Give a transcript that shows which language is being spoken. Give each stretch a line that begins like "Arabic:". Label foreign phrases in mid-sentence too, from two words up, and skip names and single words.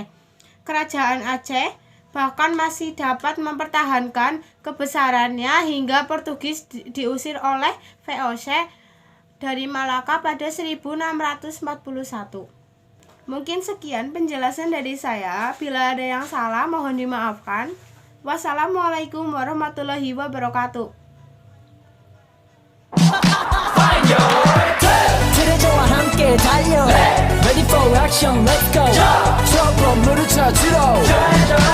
Indonesian: Kerajaan Aceh bahkan masih dapat mempertahankan kebesarannya hingga Portugis diusir oleh VOC dari Malaka pada 1641. Mungkin sekian penjelasan dari saya. Bila ada yang salah mohon dimaafkan. Wassalamualaikum warahmatullahi wabarakatuh.
Korean: 트레저와 함께 달려
English: Ready for action, let's go
Korean: 저 건물을 찾으러